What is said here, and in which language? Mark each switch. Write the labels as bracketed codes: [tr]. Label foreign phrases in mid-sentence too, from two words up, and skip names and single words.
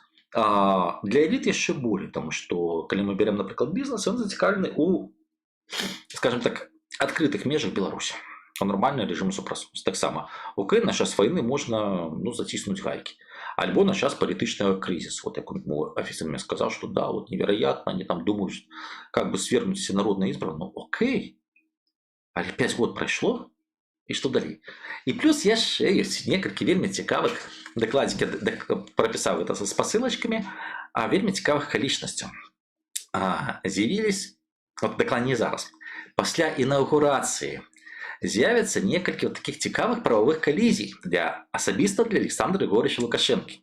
[be] Для эліт яшчэ болей, таму што калі мы берем, напрыклад, бізнес, ён зацікаўлены у, скажем так, адкрытых межах Беларусі, у нармальнага рэжыму супрацоўніцтва. Таксама окей, на час вайны можна заціснуць гайкі, альбо на час палітычнага крызісу. Вот як офіцер мне сказаў, што да, [ru] вот невероятно, они там думаюць, как бы свергнуць всенародныя избраны. Ну окей, [be] але 5 год прайшло, і што далей? І плюс яшчэ ёсць некалькі вельмі цікавых, дакладзікі прапісаў гэта са спасылачкамі, вельмі цікавых акалічнасцяў. З'явілись, вот дакладней зараз, пасля інаўгурацыі з'явяцца некалькі такіх цікавых правовых калізій асабіста для Александра Григорьевича Лукашенко.